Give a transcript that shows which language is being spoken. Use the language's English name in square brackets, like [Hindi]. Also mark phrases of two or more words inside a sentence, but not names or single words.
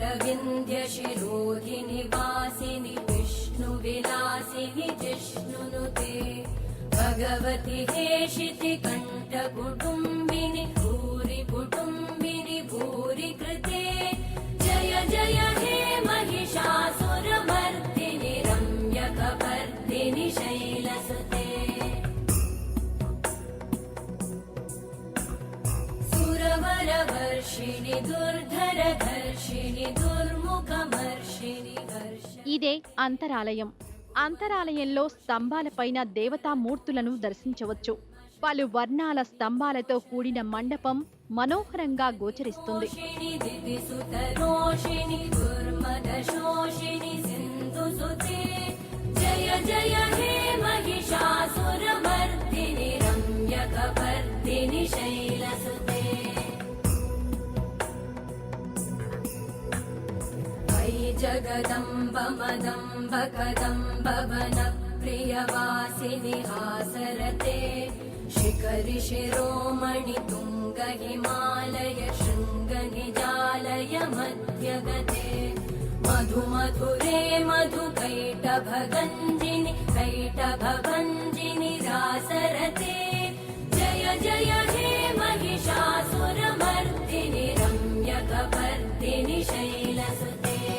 [Sanskrit] विन्ध्य शिरोधिनि वासिनि विष्णु विलासिनि जिष्णुनुते भगवति हेषिति कण्ठ कुटुम्बिनि भूरि कुटुम्बिनि भूरि कृते जय जय हे महिषासुरमर्दिनि रम्यकपर्दिनि शैलसुते सुरवरवर्षिणि दुर्धरधर्षिणि दुर्मुखमर्षिणि हर्षिणि. [Telugu] ఇదే అంతరాలయం. అంతరాలయంలో స్తంభాలపైన దేవతామూర్తులను దర్శించవచ్చు. పలు వర్ణాల స్తంభాలతో కూడిన మండపం మనోహరంగా గోచరిస్తుంది. [Sanskrit] जय जय हे महिषासुरमर्दिनि रम्यकपर्दिनि शैलसुते अयि जगदम्ब मदम्ब कदम्ब वन प्रियवासिनि हासरते शिखरि शिरोमणि तुंग हिमालय शृंग निजालय मध्यगते मधु मधुरे मधु कैटभगञ्जिनि कैटभभञ्जिनि रासरते जय जय हे महिषासुरमर्दिनि रम्यकपर्दिनि शैलसुते.